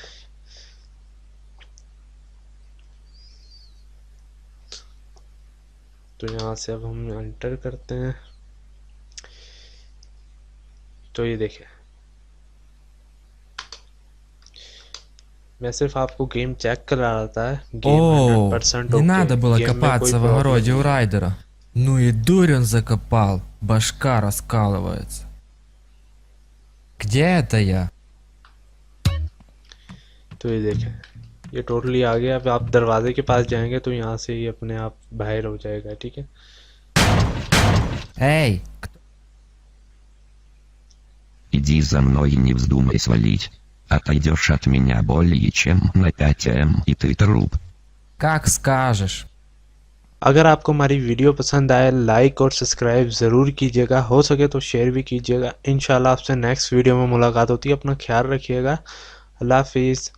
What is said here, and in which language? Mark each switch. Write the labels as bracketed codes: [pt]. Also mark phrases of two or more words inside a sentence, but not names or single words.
[hi] तो यहाँ से अब हम एंटर करते हैं, तो ये देखें, मैं सिर्फ आपको [en] game check [hi] करा रहा था, गेम [ru] О, 100% не [hi] ओके, [ru] надо было [hi] गेम में कोई [ru] копаться в [hi] प्रॉब्लम [ru] огороде [hi] नहीं [ru] у [hi] है। [ru] Райдера. Ну и дурь он закопал, башка раскалывается. Где это я? [hi] तो ये देखें, ये टोटली आ गया। अब आप दरवाजे के पास जाएंगे तो यहाँ से ये अपने आप बाहर हो जाएगा, ठीक है। [ru] Эй, Иди за мной и не вздумай свалить. Отойдешь от меня более чем на 5 и ты труп. как скажешь. [hi] अगर आपको हमारी वीडियो पसंद आए, लाइक और सब्सक्राइब ज़रूर कीजिएगा, हो सके तो शेयर भी कीजिएगा। इंशाल्लाह आपसे [en] next video [hi] में मुलाकात होती है। अपना ख्याल रखिएगा। अल्लाह हाफिज़।